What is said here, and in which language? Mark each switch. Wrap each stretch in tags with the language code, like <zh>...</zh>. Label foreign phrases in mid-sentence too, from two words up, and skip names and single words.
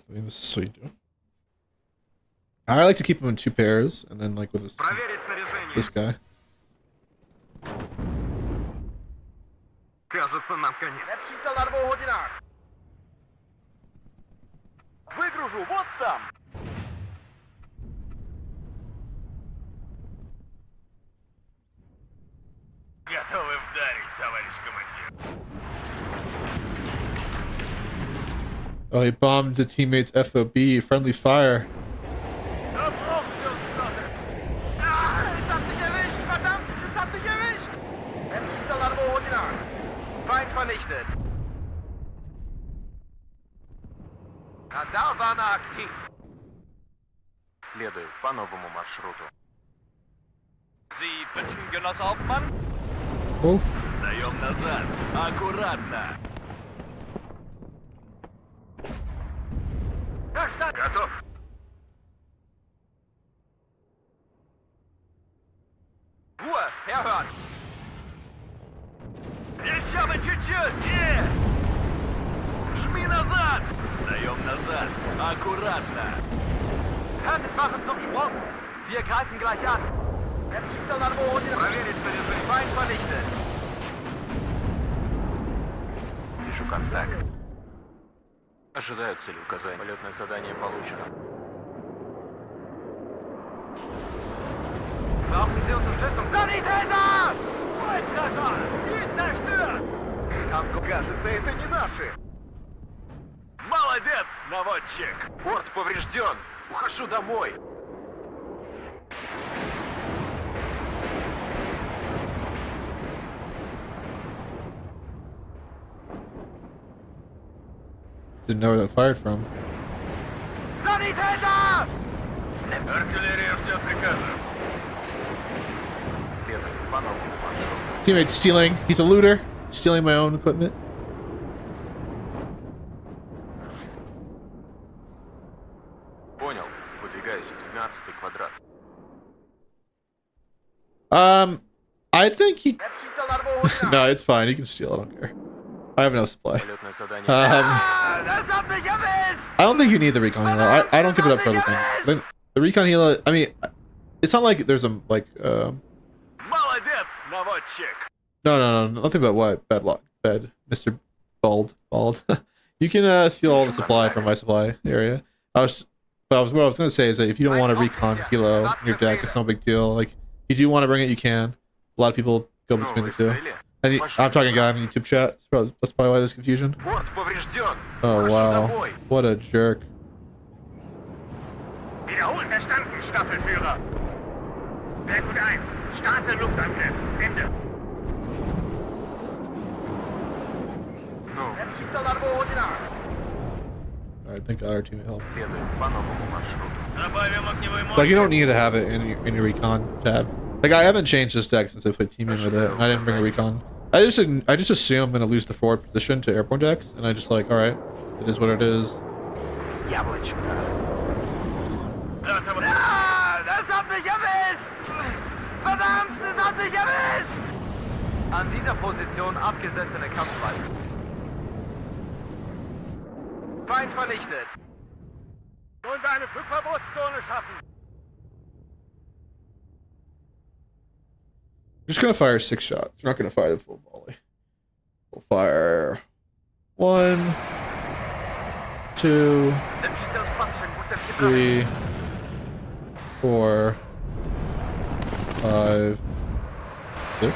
<en>I mean, this is what you do. I like to keep them in 2 pairs, and then like with</en> <ru>Проверить снаряжение.</ru> <en>this guy.</en> <ru>Кажется, нам конец. Выгружу вот там. Готовы вдарить, товарищ командир.</ru> <en>Oh, he bombed the teammate's FOB. Friendly fire.</en> <de>Da brauchen wir uns Flotte. Es hat mich erwischt, verdammt, es hat mich erwischt. Feind vernichtet.</de> <ru>Радар актив. Следую по новому маршруту.</ru> <de>Sie wünschen, Genosse Hauptmann? Oh,</de> <ru>Сдаем назад. Аккуратно.</ru> <de>Verstanden.</de> <ru>Готов.</ru> <de>Ruhe, herhören.</de> <ru>Еще бы чуть-чуть! Жми назад! Сдаем назад. Аккуратно.</ru> <de>Fertig machen zum Sprung. Wir greifen gleich an.</de> <ru>Проверить снаряжение.</ru> <de>Feind vernichtet.</de> <ru>Вижу контакт. Ожидаю целеуказания. Полетное задание получено.</ru> <de>Brauchen Sie Unterstützung? Sanitäter! Volltreffer. Ziel zerstört. Kampfgruppe.</de> <ru>Кажется, это не наши. Молодец, наводчик! Борт поврежден. Ухожу домой.</ru> <en>didn't know where that fired from.</en> <de>Sanitäter!</de> <ru>Артиллерия ждет приказа. Следует по новому маршруту.</ru> <en>Teammate stealing. He's a looter. Stealing my own equipment.</en> <ru>Понял. Выдвигаюсь в 12-й квадрат.</ru> <en>I think he... No, it's fine. You can steal. I don't care. I have no supply.</en> <ru>Полетное задание.</ru> <de>Das hat mich erwischt!</de> <en>I don't think you need the recon helo. I don't give it up for other things. The recon helo, I mean, it's not like there's a, like,</en> <ru>Молодец, наводчик!</ru> <en>no, nothing but what? Bad luck. Bad. Mr. Bald. You can, steal all the supply from my supply area. What I was gonna say is that if you don't want a recon helo in your deck, it's no big deal. Like, if you do want to bring it, you can. A lot of people go between the two. And I'm talking guy in the YouTube chat. That's probably why there's confusion.</en> <ru>Борт поврежден. Oh, Ухожу wow. домой.</ru> <en>What a jerk.</en> <de>Wiederholt verstanden, Staffelführer. Werkgut 1. Starte Luftangriff. Ende.</de> <ru>Ну,</ru> <en>Alright, thank God our teammate helped.</en> <ru>следует по новому маршруту. Добавим огневой мощь.</ru> <en>Like, you don't need to have it in your recon tab. Like, I haven't changed this deck since I played teaming with it, and I didn't bring a recon. I just assume I'm gonna lose the forward position to airborne decks, and I just like, alright, it is what it is.</en> <ru>Яблочко. Да, товарищ.</ru> <de>Das hat mich erwischt! Verdammt, es hat mich erwischt! An dieser Position abgesessene Kampfweise. Feind vernichtet. Wollen wir eine Flugverbotszone schaffen?</de> <en>Just gonna fire 6 shots. We're not gonna fire the full volley. We'll fire 1, 2, 3, 4, 5, 6.</en>